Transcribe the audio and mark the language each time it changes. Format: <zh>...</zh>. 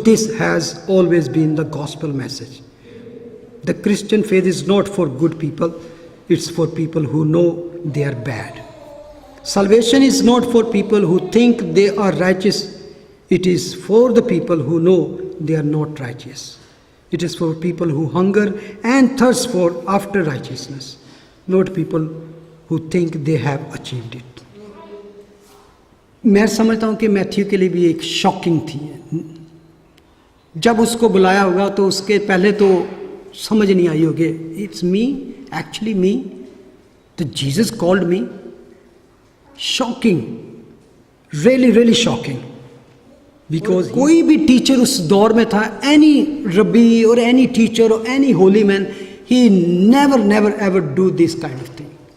<en>This has always been the gospel message. The Christian faith is not for good people, it's for people who know they are bad. Salvation is not for people who think they are righteous. It is for the people who know they are not righteous. It is for people who hunger and thirst for after righteousness, not people who think they have achieved it.</en> <ur>میں سمجھتا ہوں کہ Matthew کے لیے بھی ایک shocking تھی. جب اس کو بلایا ہوگا تو اس کے پہلے تو سمجھ نہیں آئی ہوگی,</ur> <en>It's me, actually me, تو Jesus called me. Shocking, really really shocking, because</en> <ur>کوئی بھی ٹیچر اس دور میں تھا,</ur> <en>Any rabbi اور any teacher اور any holy man, he never ever do this kind of thing.</en>